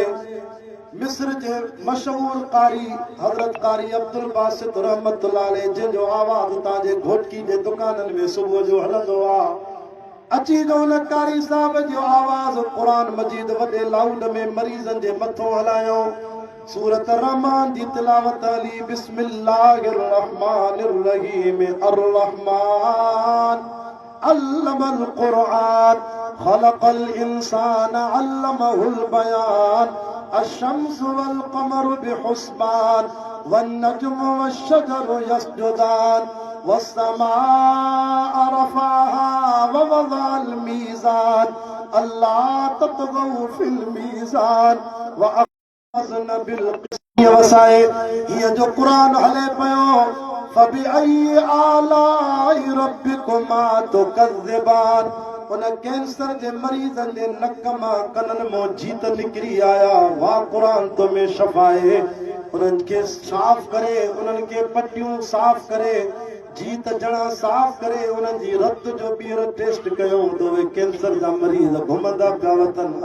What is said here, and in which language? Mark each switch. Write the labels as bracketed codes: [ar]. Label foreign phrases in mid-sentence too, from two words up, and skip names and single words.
[sd] मिस्र जे मशहूर कारी हज़रत कारी अब्दुल बासित [ar] رحمة الله عليه, [sd] जंहिंजो आवाज़ तव्हांजे घोटकी जे दुकाननि में सुबुह जो हलंदो आहे, अची जो हुन कारी साहब जो आवाज़ क़ुरान मजीद वॾे लाउड में मरीज़नि जे मथों हलायो। सूरत रहमान जी तिलावत अली। [ar] بسم الله الرحمن الرحيم. الرحمن علم القرآن خلق الإنسان علمه البيان. الشمس والقمر بحسبان والنجم والشجر يسجدان والسماء رفعها ووضع الميزان ألا تطغوا في الميزان وأخذنا بالقسط وساء. [sd] हीअ जो क़ुरान हले पियो, [ar] فبأي آلاء ربكما تكذبان. [sd] उन कैंसर जे मरीज़नि जे नक मां कननि मां जीत निकिरी आया। वाह क़ुरान तो में शफ़ा आहे। उन्हनि खे साफ़ करे, उन्हनि खे पटियूं साफ़ करे, जीत जड़ा साफ़ करे, उन्हनि जी रत जो ॿीहर टेस्ट कयो त उहे कैंसर जा मरीज़ घुमंदा पिया वतन।